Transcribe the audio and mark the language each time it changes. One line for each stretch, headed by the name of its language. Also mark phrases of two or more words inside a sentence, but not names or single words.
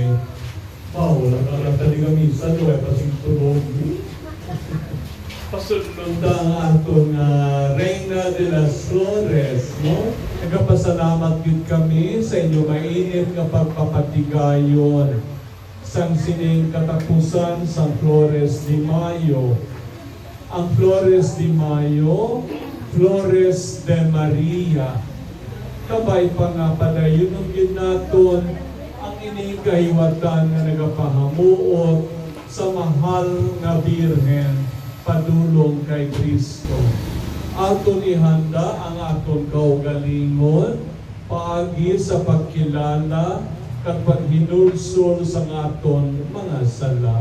Hiligaynon: Wow, nagkakatali kami sa luwa pasing tulog. Pasunod ang atong Reina de las Flores, no? Nagpasalamat yun kami sa inyo mainit nga pagpapatigayon sang sining katapusan sang Flores de Mayo. Ang Flores de Mayo, Flores de Maria. Kabay pa nga padayon yun naton ang inikahiwatan nga nagapahamuot sa mahal nga Birhen padulong kay Kristo. Aton ihanda ang aton kaugalingon paagi sa pagkilala kag paghinulsol sa aton mga sala.